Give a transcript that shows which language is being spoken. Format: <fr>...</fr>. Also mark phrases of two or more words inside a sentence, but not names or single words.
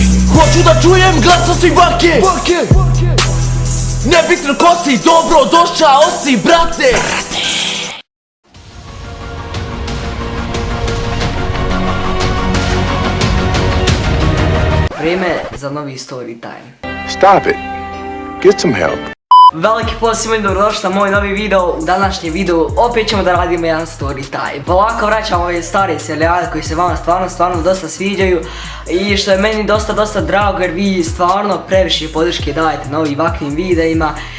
<bs>Hoću da čujem glas svih bake. Bake. Nebitno ko si, dobro došao si, brate. Vrijeme za novi</bs> <en>story time. Stop it. Get some help.</en> <bs>Veliki pozdrav svima i dobrodošli na moj novi video. U današnjem videu opet ćemo da radimo jedan</bs> <en>story time.</en> <bs>Polako vraćamo ove stare serijale koji se vama stvarno dosta sviđaju. I što je meni dosta drago jer vi stvarno previše podrške dajete na ovim ovakvim videima.</bs>